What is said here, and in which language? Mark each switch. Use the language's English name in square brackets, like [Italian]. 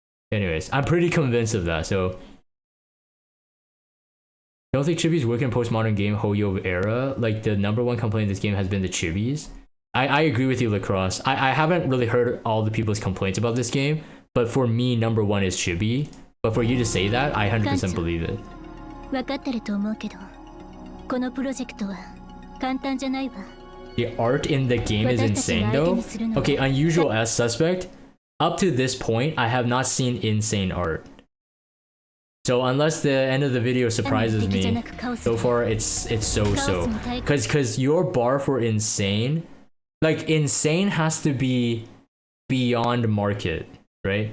[English] Anyways, I'm pretty convinced of that. So, don't think chibis work in postmodern game Hoyo era. Like, the number one complaint in this game has been the chibis. I agree with you, Lacrosse. I haven't really heard all the people's complaints about this game, but for me, number one is chibi. But for you to say that, I 100% believe it. [Japanese] 分かってると思うけど、このプロジェクトは簡単じゃないわ。 [English] The art in the game is insane though. Okay, unusual as suspect. Up to this point, I have not seen insane art. So unless the end of the video surprises me, so far it's so. Cause your bar for insane, like insane has to be beyond market, right?